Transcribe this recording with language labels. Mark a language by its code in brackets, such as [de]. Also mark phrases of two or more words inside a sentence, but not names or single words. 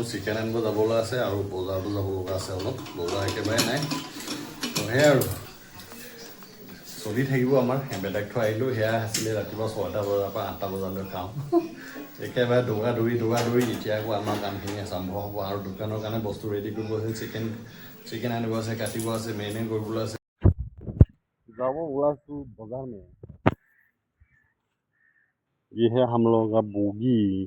[as] চিকেন আনিব যাবলৈ আছে আৰু বজাৰতো যাব লগা আছে অলপ বজাৰ একেবাৰে নাই তো সেয়াই আৰু চলি থাকিব আমাৰ বেলেগ থৈ আহিলোঁ সেয়া আছিলে ৰাতিপুৱা 6টা বজাৰ পৰা 8টা বজালৈ কাম একেবাৰে দৌৰা দৌৰি এতিয়া আকৌ আমাৰ কামখিনি আৰম্ভ হ'ব আৰু দোকানৰ কাৰণে বস্তু ৰেডি কৰিব আছে চিকেন আনিব আছে কাটিব আছে মেৰিনেট কৰিবলৈ আছে যাব ওলাইছো [hi] बाजार में ये है हम लोगों का बोगी